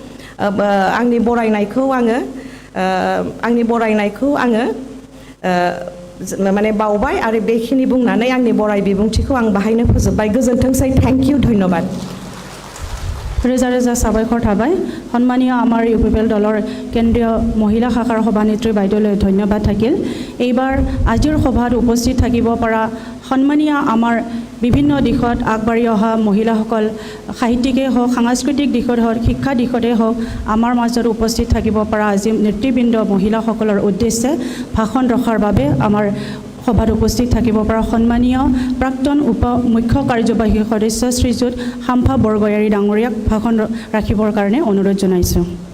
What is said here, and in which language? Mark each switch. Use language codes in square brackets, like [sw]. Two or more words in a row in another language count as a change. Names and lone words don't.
[brx] आंनि बरायनायखौ आङो माने बावबाय आरो बेखिनि बुंनानै आंनि बराय बिबुंथिखौ आं बाहायनो फोजोबबाय गोजोनथोंसै [en] thank you [brx] धन्यबाद रोजा रोजा साबायखर थाबाय [as] সন্মানীয় আমাৰ ইউপিপিএল দলৰ কেন্দ্ৰীয় মহিলা শাখাৰ সভানেত্ৰী বাইদেউলৈ ধন্যবাদ থাকিল এইবাৰ আজিৰ সভাত উপস্থিত থাকিব পৰা সন্মানীয় আমাৰ বিভিন্ন দিশত আগবাঢ়ি অহা মহিলাসকল সাহিত্যিকে হওক সাংস্কৃতিক দিশত হওক শিক্ষা দিশতে হওক আমাৰ মাজত উপস্থিত থাকিব পৰা আজি নেতৃবৃন্দ মহিলাসকলৰ উদ্দেশ্যে ভাষণ ৰখাৰ বাবে আমাৰ সভাত উপস্থিত থাকিব পৰা সন্মানীয় প্ৰাক্তন মুখ্য কাৰ্যবাহী সদস্য শ্ৰীযুত শাম্ফা বৰগয়াৰী ডাঙৰীয়াক ভাষণ ৰাখিবৰ কাৰণে অনুৰোধ জনাইছোঁ